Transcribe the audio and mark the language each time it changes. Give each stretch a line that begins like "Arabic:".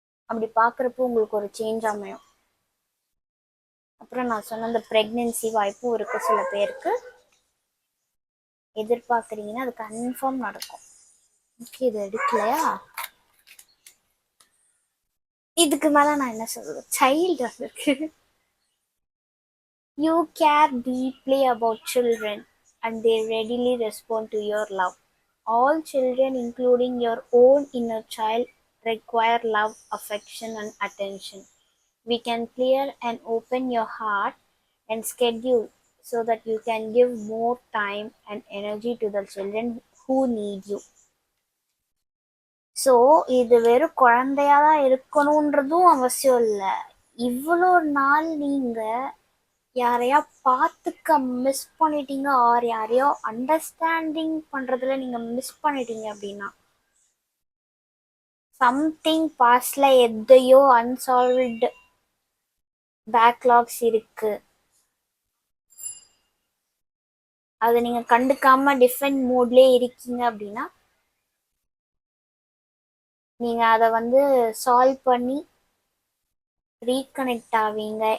Tamil: அப்படி பார்க்குறப்போ உங்களுக்கு ஒரு சேஞ்ச் அமையும். அப்புறம் நான் சொன்ன அந்த ப்ரெக்னென்சி வாய்ப்பும் இருக்கு. சில பேருக்கு எதிர்பார்க்குறீங்கன்னா அது கன்ஃபார்ம் நடக்கும். ஓகே, இது எடுக்கலையா, இதுக்கு மேலே நான் என்ன சொல்றது, சைல்டு இருக்கு.
English: You care deeply about children and they readily respond to your love. All children, including your own inner child, require love, affection, and attention. We can clear and open your heart and schedule so that you can give more time and energy to the children who need you.
Tamil: So இது வெறும் குழந்தையா தான் இருக்கணுன்றதும் அவசியம் இல்லை. இவ்வளோ நாள் நீங்கள் யாரையா பார்த்துக்க மிஸ் பண்ணிட்டீங்க, ஆர் யாரையோ அண்டர்ஸ்டாண்டிங் பண்றதுல நீங்க மிஸ் பண்ணிட்டீங்க அப்படின்னா, சம்திங் பாஸ்ட்ல எதையோ அன்சால்வ்டு பேக்லாக்ஸ் இருக்கு, அதை நீங்க கண்டுக்காம டிஃபரெண்ட் மூட்லயே இருக்கீங்க அப்படின்னா, நீங்க அதை வந்து சால்வ் பண்ணி ரீகனெக்ட் ஆவீங்க.